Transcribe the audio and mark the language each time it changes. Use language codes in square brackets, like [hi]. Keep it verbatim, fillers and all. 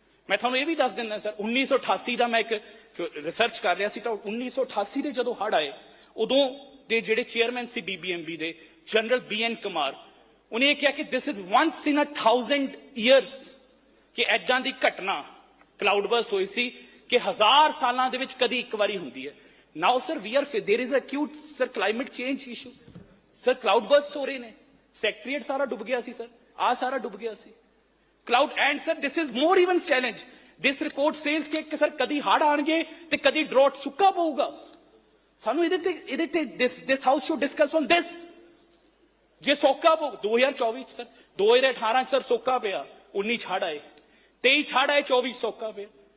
[pa] ਮੈਂ ਤੁਹਾਨੂੰ ਇਹ ਵੀ ਦੱਸ ਦਿੰਦਾ ਸਰ, ਉੱਨੀ ਸੌ ਅਠਾਸੀ ਦਾ ਮੈਂ ਇੱਕ ਰਿਸਰਚ ਕਰ ਰਿਹਾ ਸੀ ਤਾਂ ਉੱਨੀ ਸੌ ਅਠਾਸੀ ਦੇ ਜਦੋਂ ਹੜ੍ਹ ਆਏ ਉਦੋਂ ਦੇ ਜਿਹੜੇ ਚੇਅਰਮੈਨ ਸੀ ਬੀਬੀਐਮਬੀ ਦੇ ਜਨਰਲ ਬੀ ਐਨ ਕੁਮਾਰ, ਉਹਨੇ ਇਹ ਕਿਹਾ ਕਿ [en] this is once in a thousand years [pa] ਕਿ ਐਦਾਂ ਦੀ ਘਟਨਾ ਕਲਾਉਡ ਬਰਸਟ ਹੋਈ ਸੀ ਕਿ ਹਜ਼ਾਰ ਸਾਲਾਂ ਦੇ ਵਿੱਚ ਕਦੀ ਇੱਕ ਵਾਰੀ ਹੁੰਦੀ ਹੈ। [en] Now, sir, we are, there is acute, sir, climate change issue. [pa] Sir, cloud bursts ਹੋ ਰਹੇ ਨੇ, secretariat ਸਾਰਾ ਡੁੱਬ ਗਿਆ ਸੀ ਸਰ, ਆ ਸਾਰਾ ਡੁੱਬ ਗਿਆ ਸੀ cloud, [en] and sir, this is more even challenge. This report says [pa] ਕਿ ਕਿ sir ਕਦੀ ਹੜ੍ਹ ਆਣਗੇ ਤੇ ਕਦੀ ਡਰੋਟ ਸੁੱਕਾ ਪਊਗਾ। ਸਾਨੂੰ ਇਹਦੇ ਤੇ ਇਹਦੇ ਤੇ [en] this this house should discuss on this. [pa] ਜੇ ਸੋਕਾ ਪਊ ਦੋ ਹਜ਼ਾਰ ਚੌਵੀ ਚ ਸਰ, ਦੋ ਹਜ਼ਾਰ ਅਠਾਰਾਂ ਚ ਸਰ ਸੋਕਾ ਪਿਆ, ਉੱਨੀ ਛਾੜ ਆਏ, ਤੇਈ ਛਾੜ ਆਏ, ਚੌਵੀ ਸੋਕਾ ਪਿਆ।